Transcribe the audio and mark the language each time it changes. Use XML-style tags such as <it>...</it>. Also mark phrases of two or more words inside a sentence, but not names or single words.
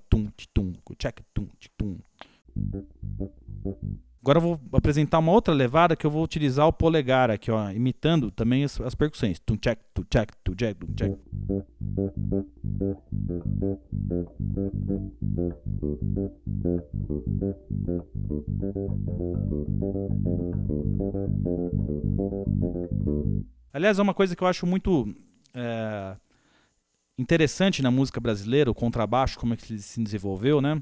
<pt>Tum, tum, tchac, tum, tum. Agora eu vou apresentar uma outra levada que eu vou utilizar o polegar aqui, ó, imitando também as percussões. Tum, tchac, tum, tchac, tum, tchac, tum, tchac. Aliás, é uma coisa que eu acho muito interessante na música brasileira, o contrabaixo, como é que ele se desenvolveu, né?</pt>